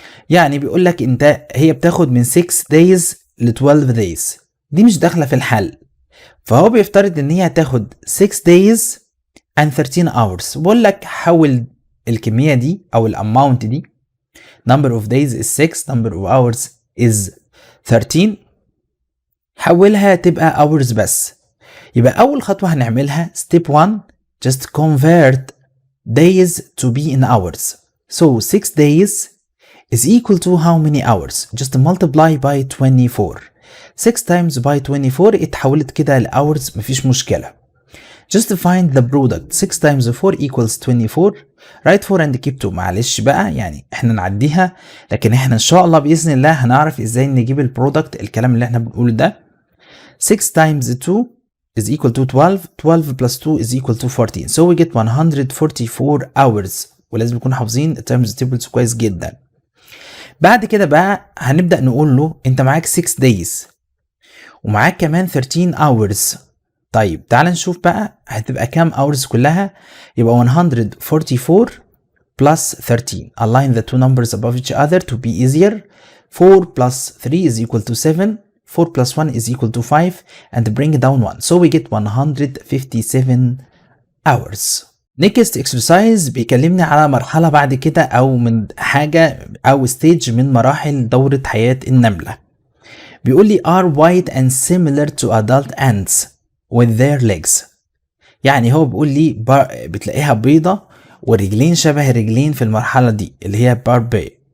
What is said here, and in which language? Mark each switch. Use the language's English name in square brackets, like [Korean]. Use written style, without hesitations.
[Arabic] يعني بيقول لك انت هي بتاخد من 6 days ل 12 days دي مش داخله في الحل فهو بيفترض ان هي هتاخد [English] 6 days and 13 hours [Arabic] بقول لك حول الكميه دي او الاماونت دي [English] number of days is 6 number of hours is 13 [Arabic] حولها تبقى hours بس. يبقى اول خطوه هنعملها [English] step 1 just convert days to be in hours. so 6 days is equal to how many hours just multiply by 24 6 times by 24 [Arabic] اتحولت كده لhours مفيش مشكلة. [English] just find the product 6 times 4 equals 24 write 4 and keep 2 معلش بقى يعني احنا نعديها لكن احنا ان شاء الله بإذن الله هنعرف ازاي نجيب البرودكت الكلام اللي احنا بنقوله ده. 6 times 2 is equal to 12 12 plus 2 is equal to 14 so we get 144 hours [Arabic] ولازم نكون حافظين [English] terms tables [Arabic] كويس جدا. بعد كده بقى هنبدأ نقول له انت معاك 6 days ومعاك كمان 13 hours. طيب تعال نشوف بقى هتبقى كام hours كلها. [English] يبقى 144 plus 13 align the two numbers above each other to be easier. 4 plus 3 is equal to 7 4 plus 1 is equal to 5 and bring down 1 so we get 157 hours. next exercise [Arabic] بيكلمني على مرحلة بعد كده أو من حاجة أو stage من مراحل دورة حياة النملة. بيقول لي [English] are white and similar to adult ants with their legs [Arabic] يعني هو بيقول لي بتلاقيها بيضة ورجلين شبه رجلين في المرحلة دي اللي هي barbie